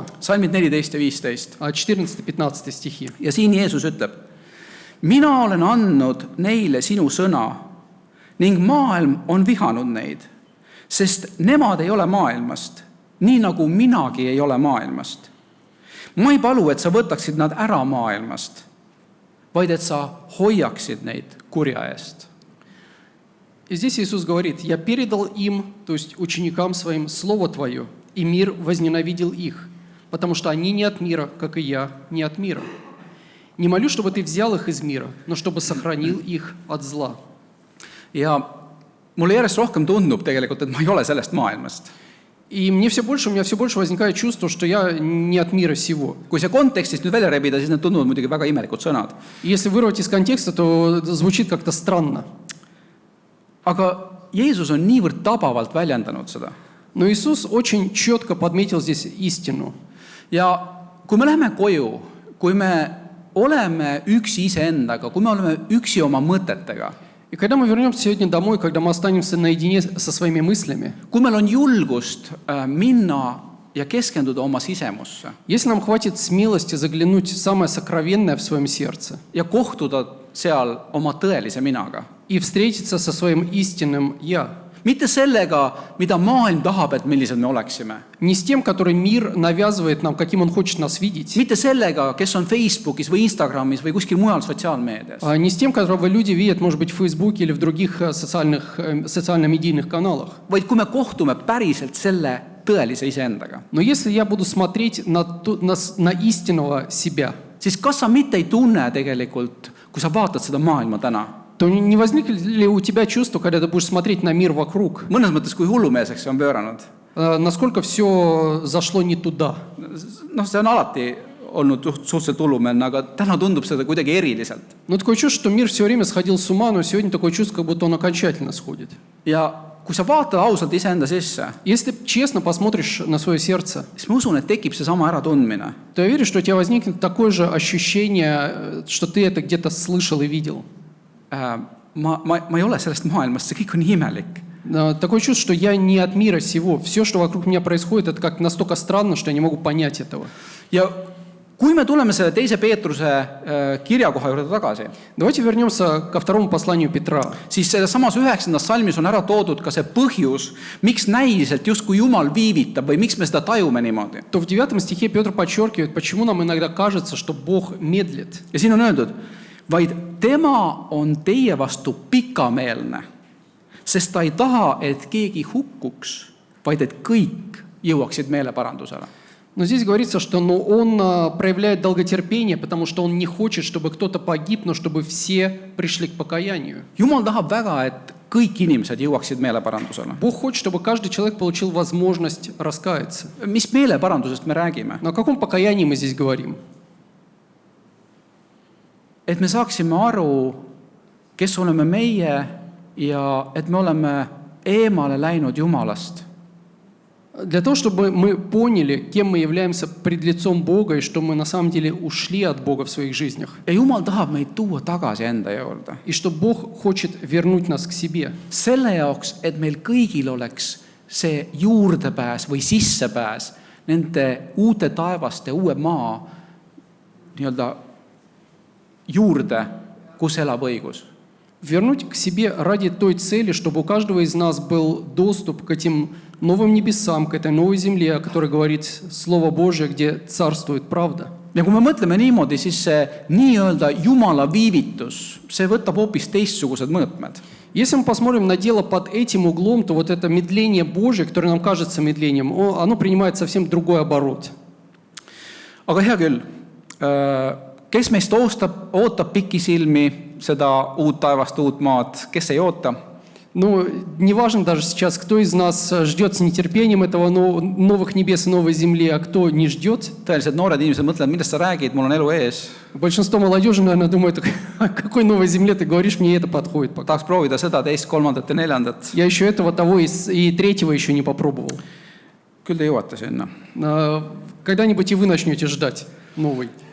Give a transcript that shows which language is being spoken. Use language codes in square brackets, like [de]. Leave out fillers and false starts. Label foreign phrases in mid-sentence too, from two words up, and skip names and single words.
[et] salmid 14 ja 15. [ru] 14-15 стихи. [et] Ja siin Jeesus ütleb, mina olen andnud neile sinu sõna ning maailm on vihanud neid, sest nemad ei ole maailmast, nii nagu minagi ei ole maailmast. Ma ei palu, et sa võtaksid nad ära maailmast, vaid et sa hoiaksid neid kurja eest. [ru] И здесь Иисус говорит: «Я передал им, то есть ученикам своим, Слово Твое, и мир возненавидел их, потому что они не от мира, как и я не от мира. Не молю, чтобы Ты взял их из мира, но чтобы сохранил их от зла». [et] Ja mulle järjest rohkem tundub tegelikult, et ma ei ole sellest maailmast. [ru] И у меня все больше возникает чувство, что я не от мира сего. [et] Kui see kontekstist nüüd välja rebida, siis need tunduvad muidugi väga imelikud sõnad. [ru] И если вырвать из контекста, то звучит как-то странно. [et] Aga Jeesus on niivõrd tabavalt väljendanud seda. [ru] Но Иисус очень четко подметил здесь истину. [et] Ja kui me läheme koju, kui me oleme üksi iseendaga, kui me oleme üksi oma mõtetega, [ru] И когда мы вернемся сегодня домой, когда мы останемся наедине со своими мыслями, [et] kui meil on julgust minna ja keskenduda oma sisemusse [ru] если нам хватит смелости заглянуть в самое сокровенное в своем сердце [et] ja kohtuda seal oma tõelise minaga, [ru] и встретиться со своим истинным «Я», [et] mitte sellega, mida maailm tahab, et millised me oleksime, [ru] не с тем, который мир навязывает нам, каким он хочет нас видеть, [et] mitte sellega, kes on Facebookis või Instagramis või kuskil mujal sotsiaalmeedias, [ru] а не с тем, которого люди видят, может быть, в Фейсбуке или в других социально-медийных каналах. [et] vaid kui me kohtume päriselt selle tõelise iseendaga, [ru] Но если я буду смотреть на истинного себя, [et] siis kas sa mitte ei tunne tegelikult, kui sa vaatad seda maailma täna, [ru] то не возникнет ли у тебя чувство, когда ты будешь смотреть на мир вокруг, [et] mõnes mõttes kui hullumeelseks see on pööranud? [ru] насколько все зашло не туда? [et] Noh, see on alati olnud suhteliselt hullumeelne, aga täna tundub seda kuidagi eriliselt. [ru] Но такое чувство, что мир все время сходил с ума, но сегодня такое чувство, как будто он окончательно сходит. [et] Ja kui sa vaatad ausalt iseenda sisse, [ru] Если ты честно посмотришь на свое сердце, [et] siis ma usun, et tekib seesama äratundmine. [ru] то я верю, что у тебя возникнет такое же ощущение, что ты это где-то слышал и видел. [et] Ma ei ole sellest maailmast, see kõik on nii imelik. [ru] Такое чувство, что я не от мира сего. Все, что вокруг меня происходит, это как настолько странно, что я не могу понять этого. [et] Ja kui me tuleme selle teise Peetruse kirja koha juurde tagasi, [ru] Давайте вернемся ко второму посланию Петра. [et] siis selles samas 9. salmis on ära toodud ka see põhjus, miks näiliselt justkui Jumal viivitab või miks me seda tajume niimoodi. [ru] То в 9 стихе Петр подчеркивает, почему нам иногда кажется, что Бог медлит. [et] Ja siin on öeldud, vaid tema on teie vastu pikameelne, sest ta ei taha, et keegi hukkuks, vaid et kõik jõuaksid meeleparandusele. [ru] Но здесь говорится, что он проявляет долготерпение, потому что он не хочет, чтобы кто-то погиб, но чтобы все пришли к покаянию. [et] Jumal tahab väga, et kõik inimesed jõuaksid meeleparandusele. [ru] Бог хочет, чтобы каждый человек получил возможность раскаяться. [et] Mis meeleparandusest me räägime? [ru] Но о каком покаянии мы здесь говорим? [et] Et me saaksime aru, kes oleme meie ja et me oleme eemale läinud Jumalast. [ru] Для того, чтобы мы поняли, кем мы являемся пред лицом Бога, и что мы на самом деле ушли от Бога в своих жизнях. [et] Ja Jumal tahab meid tuua tagasi enda juurde. [ru] И что Бог хочет вернуть нас к себе. [et] Selle jaoks, et meil kõigil oleks see juurdepääs või sissepääs nende uute taevaste, uue maa nii-öelda juurde, kus elab õigus. [ru] Вернуть к себе ради той цели, чтобы у каждого из нас был доступ к этим новым небесам, к этой новой земле, о которой говорит Слово Божие, где царствует правда. [et] Ja kui me mõtleme niimoodi, siis see nii-öelda Jumala viivitus, see võtab hoopis teistsugused mõõtmed. [ru] Если мы посмотрим на дело под этим углом, то вот это медление Божие, которое нам кажется медлением, оно принимает совсем другой оборот. [et] Aga hea küll, kes meist ootab pikisilmi seda uut taevast, uut maad, kes ei oota? [ru] Ну, неважно даже сейчас, кто из нас ждет с нетерпением этого новых небес и новой земли, а кто не ждет. [et] Tõeliselt noored inimesed mõtlevad, millest sa räägid, mul on elu ees. [ru] Большинство молодежи, наверное, думает, о какой новой земле ты говоришь, мне это подходит пока. [et] Tahaks proovida seda, teist, kolmandat ja neljandat. [ru] Я еще этого, того и третьего еще не попробовал. [et] Küll te jõuate sinna. [ru] Когда-нибудь и вы начнете ждать новый.